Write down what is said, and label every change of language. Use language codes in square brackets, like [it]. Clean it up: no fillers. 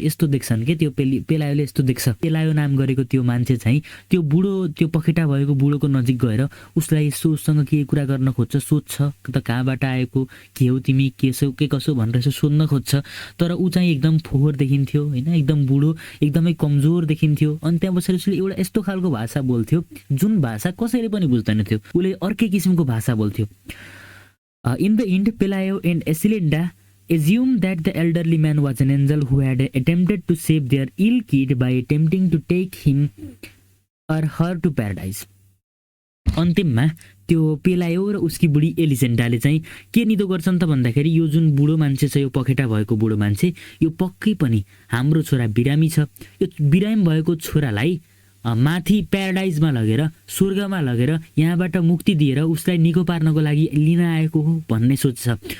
[ne] यस्तो देख्छन् के त्यो पेलायोले यस्तो देख्छ। पेलायो नाम गरेको त्यो मान्छे चाहिँ त्यो बुढो त्यो पखेटा भएको बुढोको नजिक गएर उसलाई यसो उसँग के कुरा गर्न खोज्छ, सोध्छ त कहाँबाट आएको, के हो तिमी, के कसो भनेर यसो सोध्न खोज्छ। तर ऊ चाहिँ एकदम फोहोर देखिन्थ्यो होइन, एकदम बुढो, एकदमै कमजोर देखिन्थ्यो। अनि त्यहाँ बसेर उसले एउटा यस्तो खालको भाषा बोल्थ्यो जुन भाषा कसैले पनि बुझ्दैन थियो। उसले अर्कै किसिमको भाषा बोल्थ्यो। [en] In the end Pelayo and Elisenda assumed that the elderly man was an angel who had attempted to save their ill kid by attempting to take him or her to paradise। [ne] अन्तिममा त्यो पेलायो र उसकी बुढी एलिजेन्डाले चाहिँ के निदो गर्छन् त भन्दाखेरि यो जुन बुढो मान्छे छ, यो पखेटा भएको बुढो मान्छे, यो पक्कै पनि हाम्रो छोरा बिरामी छ। यो बिरामी भएको छोरालाई माथि प्याराडाइजमा लगेर, स्वर्गमा लगेर यहाँबाट मुक्ति दिएर उसलाई निको पार्नको लागि लिन आएको हो भन्ने सोच्छ।